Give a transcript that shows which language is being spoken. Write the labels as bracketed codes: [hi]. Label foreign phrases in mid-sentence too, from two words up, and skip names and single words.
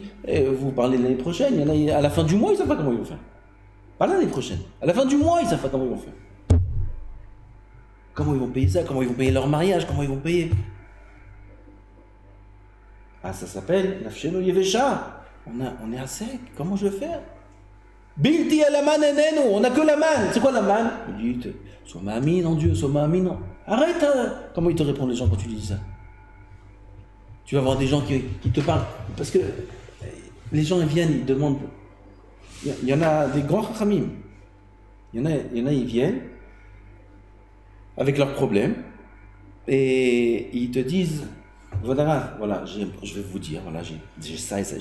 [fr] Et vous parlez de l'année prochaine, il y en a à la fin du mois, ils ne savent pas comment ils vont faire. Pas l'année prochaine. À la fin du mois, ils ne savent pas comment ils vont faire. Comment ils vont payer ça? Comment ils vont payer leur mariage? Comment ils vont payer? Ah, ça s'appelle [he] נפשנו יבשה. [fr] On est à sec. Comment je vais faire? [he] בלתי אל המן עינינו. [fr] On n'a que la manne. C'est quoi la manne? Il dit, sois ma'amin en Dieu, sois ma'amin en... Arrête. Comment ils te répondent les gens quand tu dis ça? Tu vas voir des gens qui te parlent. Parce que les gens ils viennent, ils demandent. Il y en a des grands chachamim. Il y en a, ils viennent avec leurs problèmes et ils te disent voilà, je vais vous dire, voilà, j'ai ça et ça.